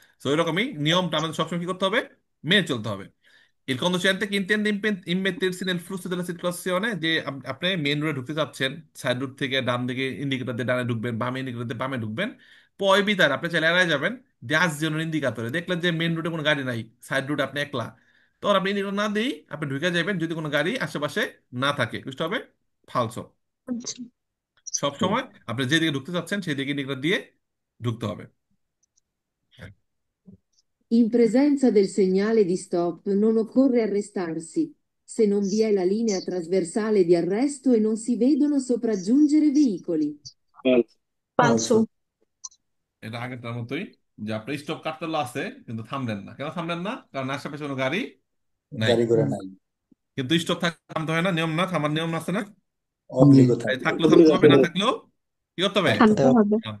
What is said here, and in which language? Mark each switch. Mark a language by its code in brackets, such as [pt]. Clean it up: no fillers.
[bn] তো এরকমই নিয়মটা আমাদের সবসময় কি করতে হবে, মেনে চলতে হবে। [it] Il conducente che intende immettersi nel flusso della circolazione, [bn] যে আপনি মেইন রোডে ঢুকতে চাচ্ছেন, সাইড রোড থেকে ডান দিকে ইন্ডিকেটর দিয়ে ডানে ঢুকবেন, বামে ইন্ডিকেটর দিয়ে বামে ঢুকবেন, পয় বিতার আপনি চাইলে এড়ায় যাবেন, গ্যাস জন্য ইন্ডিকেটরে দেখলেন যে মেইন রোডে কোনো গাড়ি নাই, সাইড রোডে আপনি একলা, তখন আপনি ইন্ডিকেটর না দিয়েই আপনি ঢুকে যাবেন, যদি কোনো গাড়ি আশেপাশে না থাকে, বুঝতে হবে ফালসো। আচ্ছা। সব সময় আপনি যেদিকে ঢুকতে চাচ্ছেন সেই দিকে ইন্ডিকেটর দিয়ে ঢুকতে হবে। [it] In presenza del segnale di stop non occorre arrestarsi, se non vi è la linea trasversale di arresto e non si vedono sopraggiungere veicoli. ফালসু। Falso. [bn] এটা আগেরটার মতোই, যে আপনি স্টপ কাটতে আছে কিন্তু থামলেন না, কেন থামলেন না? কারণ আশেপাশে কোনো গাড়ি নাই। গাড়ি ঘোড়া নাই। কিন্তু স্টপ থামতে হয় না, নিয়ম না, থামার নিয়ম আছে না? [it] Sì. অব্লিগো [bn] এই থাকবে। থাকলেও থামতে হবে, না থাকলেও কি করতে হবে? থাকতে থামতে হবে। হবে।